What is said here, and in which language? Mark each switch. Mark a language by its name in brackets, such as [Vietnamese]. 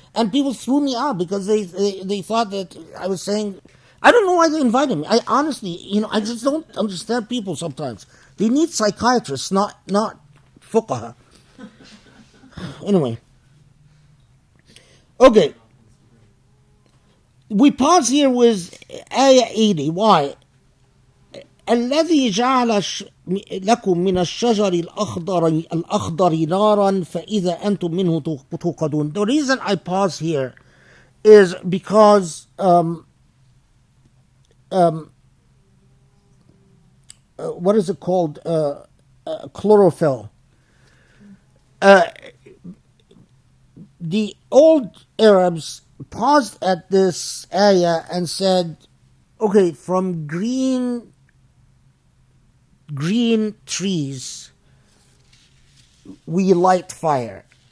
[English] And people threw me out because they thought that I was saying, I don't know why they invited me. I honestly, I just don't understand people sometimes. They need psychiatrists, not fuqaha. Anyway. Okay. We pause here with ayah 80. Why? [Arabic] الذي جعل لكم من الشجر الأخضر نارا فإذا أنتم منه توقدون. [English] The reason I pause here is because what is it called? Chlorophyll. The old Arabs paused at this ayah and said, okay, from green trees we light fire.